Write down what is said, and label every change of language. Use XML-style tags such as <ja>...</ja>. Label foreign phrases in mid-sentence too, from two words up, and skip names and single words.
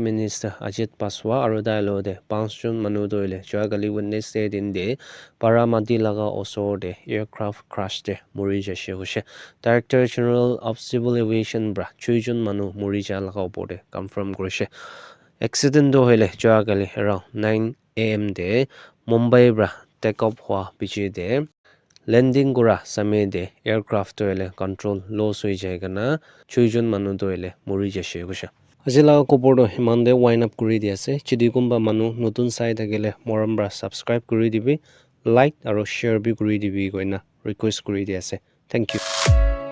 <nag>minister Ajit Paswa aro dialogue de 5 jon manu toile joagali Wednesday din de Paramati laga osor de</nag> <en>aircraft crash</en> <nag>de muri jashe hoshe</nag> <en>director general of civil aviation</en> <nag>bra 6 jon manu muri ja laga opor de confirm gorise accident do hele joagali</nag> <en>around 9 am</en> <nag>de Mumbai bra</nag> <en>take off</en> <nag>hwa bichi de landing gura same de aircraft toile</nag> <en>control loss</en> <nag>hoi jai kana 6 jon manu toile muri jashe gosha ajila kopor do himande</nag> <en>wind up</en> <nag>kuri di ase chidi kumba manu notun sai thakile moram bra subscribe kuri dibi like aro share bi kuri dibi koina request kuri di ase</nag> <en>thank you</en>